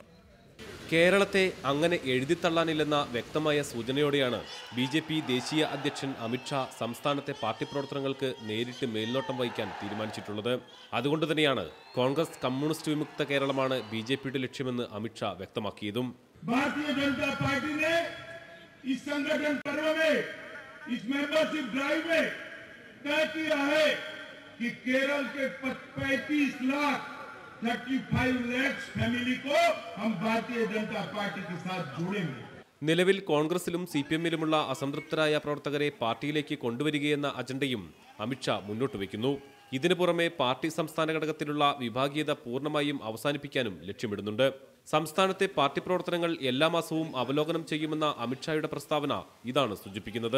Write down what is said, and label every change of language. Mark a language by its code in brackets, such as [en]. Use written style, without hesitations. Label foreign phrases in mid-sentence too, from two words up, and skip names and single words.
[ml] കേരളത്തെ അങ്ങനെ എഴുതിത്തള്ളാനില്ലെന്ന വ്യക്തമായ സൂചനയോടെയാണ് ബി.ജെ.പി. ദേശീയ അധ്യക്ഷൻ അമിത് ഷാ സംസ്ഥാനത്തെ പാർട്ടി പ്രവർത്തനങ്ങൾക്ക് നേരിട്ട് മേൽനോട്ടം വഹിക്കാൻ തീരുമാനിച്ചിട്ടുള്ളത്. അതുകൊണ്ട് തന്നെയാണ് കോൺഗ്രസ് കമ്മ്യൂണിസ്റ്റ് വിമുക്ത കേരളമാണ് ബി.ജെ.പിയുടെ ലക്ഷ്യമെന്ന് അമിത് ഷാ വ്യക്തമാക്കിയതും. [hi] भारतीय जनता पार्टी ने इस संगठन पर्व में इस [en] membership drive [hi] में तय किया है कि केरल के 35 लाख फैमिली को हम भारतीय जनता पार्टी के साथ जोड़ेंगे. [ml] നിലവിൽ കോൺഗ്രസിലും CPM-ലുമുള്ള അസംതൃപ്തരായ പ്രവർത്തകരെ പാർട്ടിയിലേക്ക് കൊണ്ടുവരികയെന്ന അജണ്ടയും അമിത് ഷാ മുന്നോട്ട് വയ്ക്കുന്നു. ഇതിനു പുറമെ പാർട്ടി സംസ്ഥാന ഘടകത്തിലുള്ള വിഭാഗീയത പൂർണ്ണമായും അവസാനിപ്പിക്കാനും ലക്ഷ്യമിടുന്നുണ്ട്. സംസ്ഥാനത്തെ പാർട്ടി പ്രവർത്തനങ്ങൾ എല്ലാ മാസവും അവലോകനം ചെയ്യുമെന്ന അമിത് ഷായുടെ പ്രസ്താവന ഇതാണ് സൂചിപ്പിക്കുന്നത്.